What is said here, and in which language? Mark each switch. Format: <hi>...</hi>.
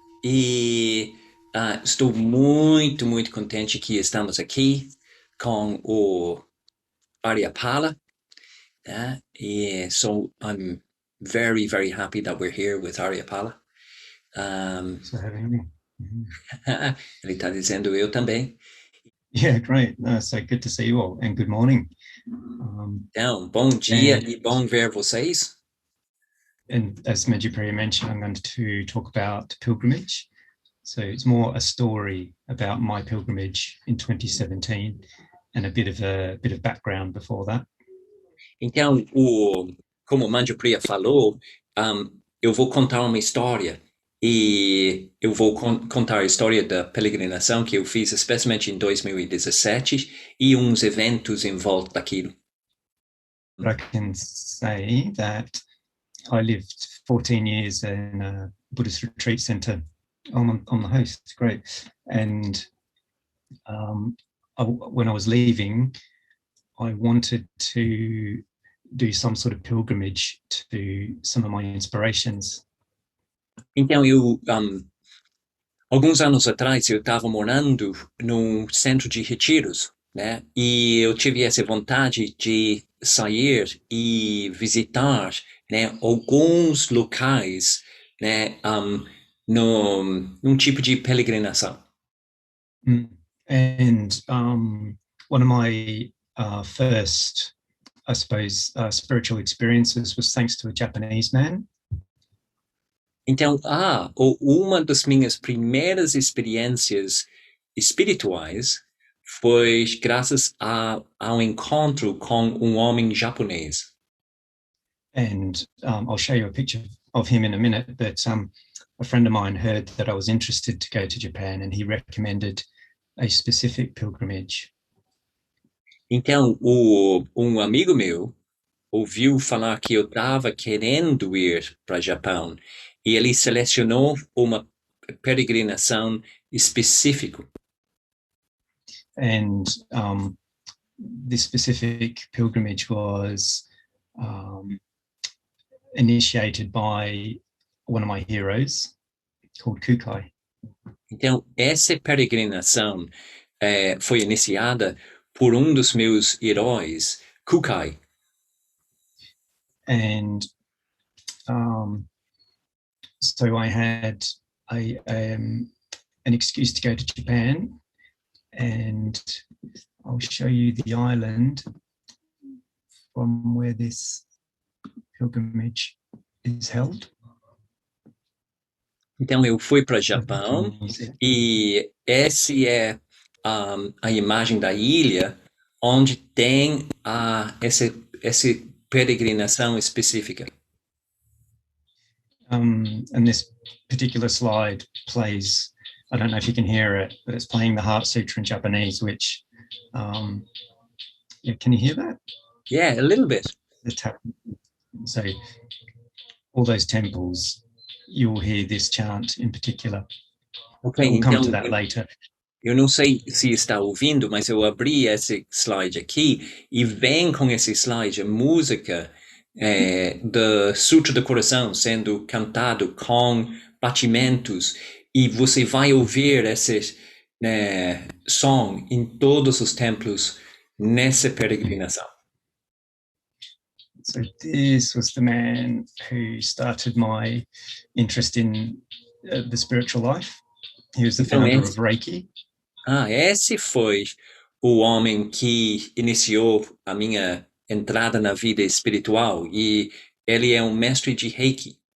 <pt>E estou muito, muito contente que estamos aqui com o Aryapala, né?</pt> <en>I'm very, very happy that we're here with Aryapala. Um, Thanks for having me.</en> <pt>ele está dizendo eu também.</pt> <en>Yeah, great. No, so good to see you all, and good morning. Um,</en> <pt>Então, bom dia</pt> <en>and</en> <pt>e bom ver vocês.</pt> <en>and as Medjugorje mentioned, I'm going to talk about pilgrimage. So it's more a story about my pilgrimage in 2017, and a bit of background before that.</en> <pt>Então, como o Manjupriya falou, eu vou contar uma história e eu vou contar a história da peregrinação que eu fiz, especialmente em 2017, e uns eventos em volta daquilo.</pt> <en>But I can say that I lived 14 years in a Buddhist retreat center on the host. It's great. And when I was leaving, I wanted to do some sort of pilgrimage to some of my inspirations.</en> <pt>Então, alguns anos atrás, eu estava morando num centro de retiros, né? E eu tive essa vontade de sair e visitar, né, alguns locais, né, num tipo de peregrinação.</pt> <en>And one of my first, I suppose, spiritual experiences was thanks to a Japanese man.</en> <pt>Então, uma das minhas primeiras experiências espirituais foi graças ao encontro com um homem japonês.</pt> <en>And I'll show you a picture of him in a minute. But a friend of mine heard that I was interested to go to Japan, and he recommended a specific pilgrimage.</en> <pt>Então, um amigo meu ouviu falar que eu estava querendo ir para o Japão e ele selecionou uma peregrinação específica.</pt> <en>And this specific pilgrimage was initiated by one of my heroes called Kukai.</en> <pt>Então, essa peregrinação foi iniciada por um dos meus heróis, Kukai.</pt> <en>And so I had an excuse to go to Japan, and I'll show you the island from where this pilgrimage is held.</en> <pt>Então, eu fui para o Japão e essa é a imagem da ilha onde tem essa peregrinação específica.</pt> <en>And this particular slide plays, I don't know if you can hear it, but it's playing the Heart Sutra in Japanese, which, yeah, can you hear that? Yeah, a little bit. So all those temples, you'll hear this chant in particular. Ok, We'll come</en> <pt>então</pt> <en>to that later.</en> <pt>eu não sei se está ouvindo, mas eu abri esse slide aqui e vem com esse slide a música do Sutra do Coração sendo cantado com batimentos e você vai ouvir esse som em todos os templos nessa peregrinação.</pt> <en>So this was the man who started my interest in the spiritual life. He was the</en> <pt>Então,</pt> <en>founder of Reiki.</en> <pt>esse foi o homem que iniciou a minha entrada na vida espiritual e ele é um mestre de Reiki.</pt>